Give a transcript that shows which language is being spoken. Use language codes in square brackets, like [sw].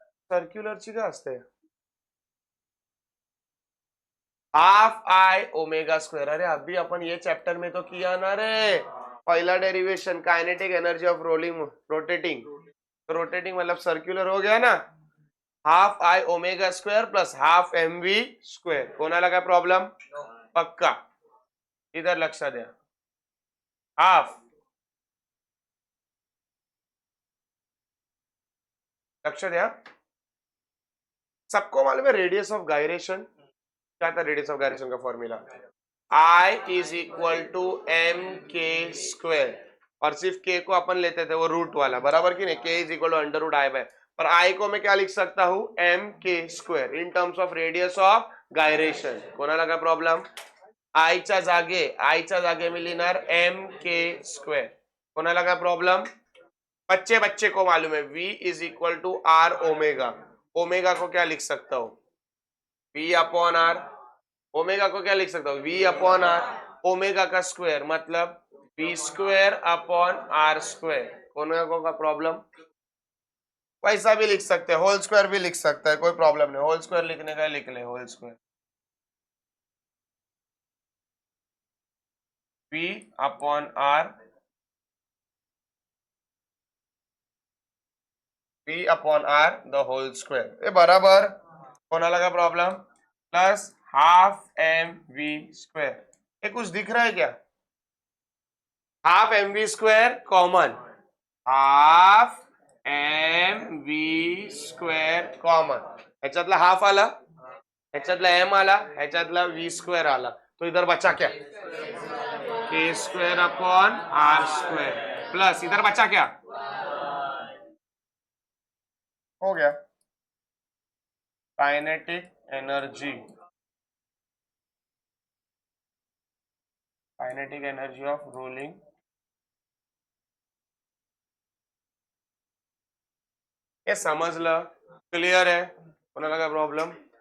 [mr] Circular ची काय असते, हाफ आई ओमेगा स्क्वेअर। [hi] अरे अभी अपन ये चैप्टर में तो किया ना रे, पहला derivation kinetic energy of rolling, rotating, rotating मतलब सर्क्युलर हो गया ना, half I omega square plus half mv square. [mr] कोणाला काय प्रॉब्लेम, पक्का, इधर लक्ष द्या, हाफ, लक्ष द्या, [hi] सबको मालूम है रेडियस ऑफ गायरेशन क्या था? रेडियस ऑफ गायरेशन का formula I is equal to M के स्क्वायर, और सिर्फ k को अपन लेते थे वो रूट वाला, बराबर की नहीं? k is equal to under root I bye, पर I को मैं क्या लिख सकता हूं? एम के square in terms of radius of gyration. [mr] कोणाला काय प्रॉब्लेम? आयच्या जागे मी लिहिणार एम के स्क्वायर. कोणाला काय प्रॉब्लेम? [hi] बच्चे को मालूम है v is equal to are omega. Omega को क्या लिख सकता हूं? v upon are. ओमेगा को क्या लिख सकता हूं? v upon are. ओमेगा का स्क्वायर मतलब v square upon are square. Omega का प्रॉब्लम? वैसा भी लिख सकते हैं, होल स्क्वायर भी लिख सकता है, कोई प्रॉब्लम नहीं. होल स्क्वायर लिखने का लिख ले, whole square v upon are, v upon are the whole square. ये बराबर. [mr] कोणाला का problem? [hi] Plus half M we square. ये कुछ दिख रहा है क्या? Half M we square common, half M V square common. [mr] ह्याच्यातला half आला, ह्याच्यातला एम आला, ह्याच्यातला वी स्क्वेअर आला, [hi] तो इधर बचा क्या? के square upon are square plus इधर बचा क्या? हो गया. Kinetic energy, kinetic energy of rolling. [mr] ये समजलं? क्लियर आहे? कोणाला काय प्रॉब्लेम?